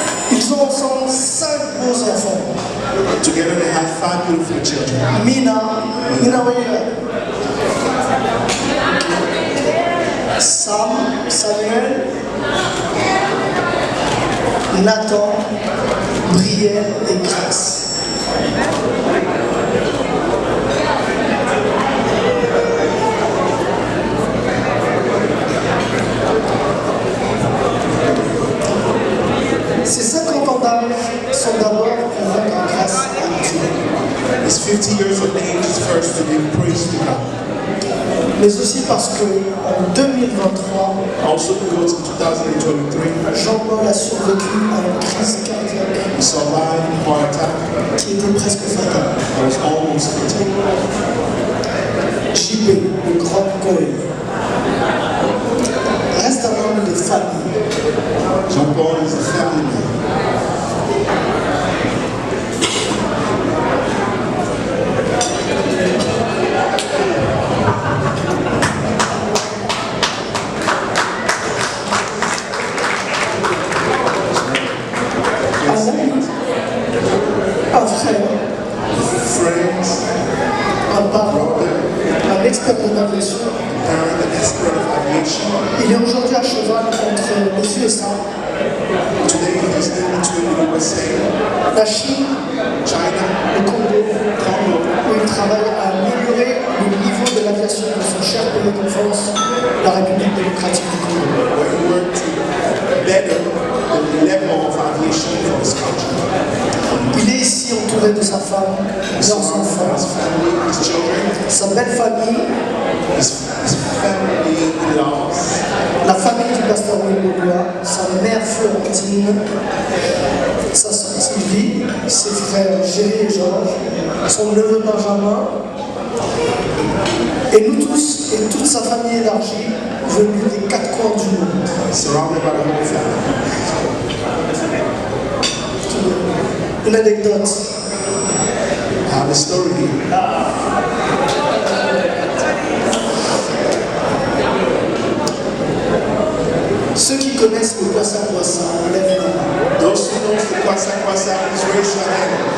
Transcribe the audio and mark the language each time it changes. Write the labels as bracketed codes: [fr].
[fr] Ils ont ensemble 5 beaux enfants. [en] Together they have 5 beautiful children. Mina, where you at? [fr] Sam, Samuel, Nathan, Brielle et Grace. Ces 50 ans d'âge sont d'abord pour rendre grâce à Dieu. [en] His 50 years of age is first to give praise to God. [fr] Mais aussi parce que en 2023, [en] also because in 2023, [fr] Jean-Paul a survécu à une crise cardiaque [en] he survived a heart attack [fr] qui était presque fatale. [en] that was almost fatal. [fr] JP, le grand Cohen, reste un homme de famille. [en] Jean-Paul is a family man. [fr] Un frère, [en] Friends, [fr] un parent, [en] brother, [fr] un expert de l'aviation. [en] parent, an expert of aviation. [fr] Il est aujourd'hui à cheval entre les USA, [en] Today he's in between the USA, [fr] la Chine, [en] China, [fr] le Congo, où il travaille à améliorer le niveau de l'aviation de son cher pays d'enfance, la République démocratique du Congo. [en] where he worked to better the level of aviation for his country. [fr] Il est ici entouré de sa femme, leurs enfants, [en] His family, his children, [fr] sa belle famille, [en] his family in-laws, [fr] la famille du pasteur Wembolo, sa mère Florentine, sa sœur Sylvie, ses frères Géry et Georges, son neveu Benjamin, et nous tous et toute sa famille élargie venus des 4 coins du monde. [en] surrounded by the whole family. [fr] Une anecdote. [en] I have a story here. [fr] Ceux qui connaissent le Kwassa Kwassa, lèvent la main. [en] Those who know the Kwassa Kwassa, please raise your hand.